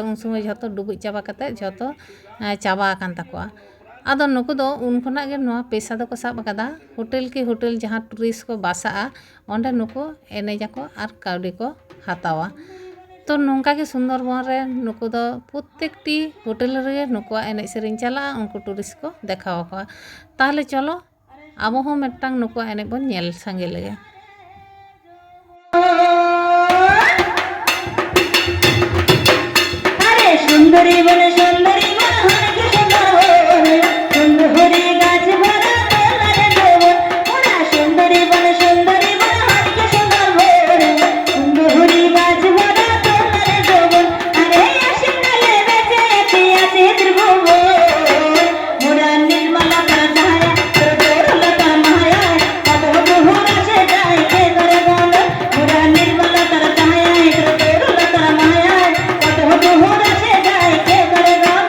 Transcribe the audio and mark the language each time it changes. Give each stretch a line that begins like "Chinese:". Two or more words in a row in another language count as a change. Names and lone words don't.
Santali: ᱩᱱ ᱥᱚᱢᱚᱭ ᱡᱷᱚᱛᱚ ᱰᱩᱵᱩᱡ ᱪᱟᱵᱟ ᱠᱟᱛᱮ ᱡᱷᱚᱛᱚ ᱪᱟᱵᱟ ᱟᱠᱟᱱ ᱛᱟᱠᱚᱣᱟ ᱟᱫᱚ ᱱᱩᱠᱩ ᱫᱚ ᱩᱱ ᱠᱷᱚᱱᱟᱜ ᱜᱮ ᱱᱚᱣᱟ ᱯᱮᱥᱟ ᱫᱚᱠᱚ ᱥᱟᱵ ᱟᱠᱟᱫᱟ ᱦᱳᱴᱮᱞ ᱠᱤ ᱦᱳᱴᱮᱞ ᱡᱟᱦᱟᱸ ᱴᱩᱨᱤᱥᱴ ᱠᱚ ᱵᱟᱥᱟᱜᱼᱟ ᱚᱸᱰᱮ ᱱᱩᱠᱩ ᱮᱱᱮᱡᱟᱠᱚ ᱟᱨ ᱠᱟᱹᱣᱰᱤ ᱠᱚ ᱦᱟᱛᱟᱣᱟ ᱛᱚ ᱱᱚᱝᱠᱟ ᱜᱮ ᱥᱩᱱᱫᱚᱨᱵᱚᱱ ᱨᱮ ᱱᱩᱠᱩ ᱫᱚ ᱯᱨᱚᱛᱮᱠᱴᱤ ᱦᱳᱴᱮᱞ ᱨᱮᱜᱮ ᱱᱩᱠᱩᱣᱟᱜ ᱮᱱᱮᱡ ᱥᱮᱨᱮᱧ ᱪᱟᱞᱟᱜᱼᱟ ᱩᱱᱠᱩ ᱴᱩᱨᱤᱥᱴ ᱠᱚ দেখাও ᱟᱠᱚᱣᱟ
Bangla: তাহলে চলো
Santali: ᱟᱵᱚ ᱦᱚᱸ ᱢᱤᱫᱴᱟᱝ ᱱᱩᱠᱩᱣᱟᱜ ᱮᱱᱮᱡ ᱵᱚᱱ ᱧᱮᱞ ᱥᱟᱸᱜᱮ ᱞᱮᱜᱮ
Bangla: আরে সুন্দরী বনে সুন্দরী মন হনকে সুন্দর সুন্দরী গাছ ভরা তোলারে দেবন ওরা সুন্দরী বনে সুন্দরী মন হনকে সুন্দর সুন্দরী গাছ ভরা তোলারে দেবন আরে আশিকালে বেঁচে আছে ত্রিভুবন মোরা নির্মলা ছায়া তোর দোরলতা মায়া কত বহুরা সে যায় কে করে বল মোরা নির্মলা ছায়া তোর দোরলতা মায়া কত বহুরা সে যায় কে করে